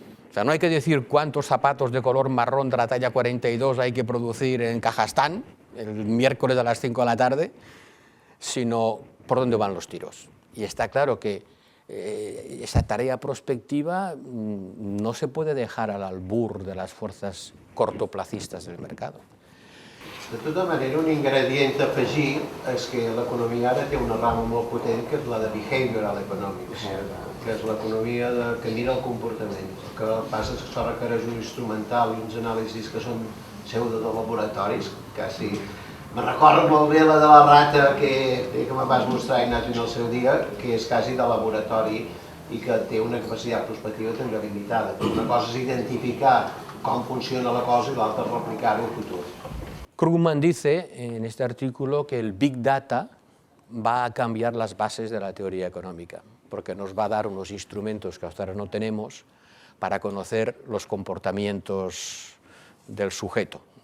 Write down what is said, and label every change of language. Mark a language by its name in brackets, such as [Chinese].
[Spanish] O sea, no hay que decir cuántos zapatos de color marrón de la talla 42 hay que producir en Kazajstán el miércoles a las 5 de la tarde, sino por dónde van los tiros. Y está claro que esa tarea prospectiva no se puede dejar al albur de las fuerzas cortoplacistas del mercado. [Catalan] De tota manera, un ingredient a afegir és que l'economia ara té una rama molt potent, que és la de behavioral economics, que és l'economia que mira el comportament. El que passa és que això requereix un instrumental i uns anàlisis que són pseudo de laboratoris, quasi... Me recordo molt bé la de la rata que me vas mostrar, Ignasi, en el seu dia, que és quasi de laboratori i que té una capacitat prospectiva també limitada. Una cosa és identificar com funciona la cosa i l'altra és replicar-ho al futur. [Spanish] Krugman dice en este artículo que el Big Data va a cambiar las bases de la teoría económica, porque nos va a dar unos instrumentos que hasta ahora no tenemos para conocer los comportamientos del sujeto.